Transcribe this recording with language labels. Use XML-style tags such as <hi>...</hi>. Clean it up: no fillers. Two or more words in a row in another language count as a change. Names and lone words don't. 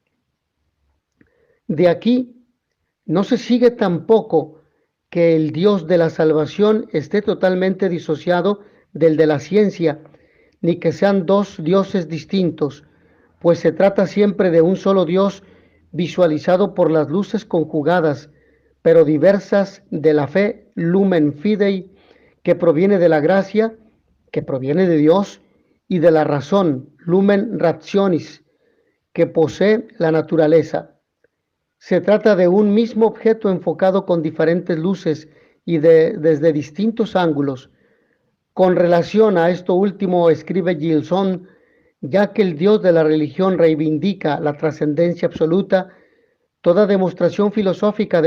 <es>De aquí no se sigue tampoco que el Dios de la salvación esté totalmente disociado del de la ciencia, ni que sean dos dioses distintos, pues se trata siempre de un solo Dios visualizado por las luces conjugadas, pero diversas de la fe,</es> <la>lumen fidei,</la> <es>que proviene de la gracia, que proviene de Dios, y de la razón,</es> <la>lumen rationis,</la> <es>que posee la naturaleza. Se trata de un mismo objeto enfocado con diferentes luces y desde distintos ángulos. Con relación a esto último, escribe Gilson, ya que el Dios de la religión reivindica la trascendencia absoluta, toda demostración filosófica de</es>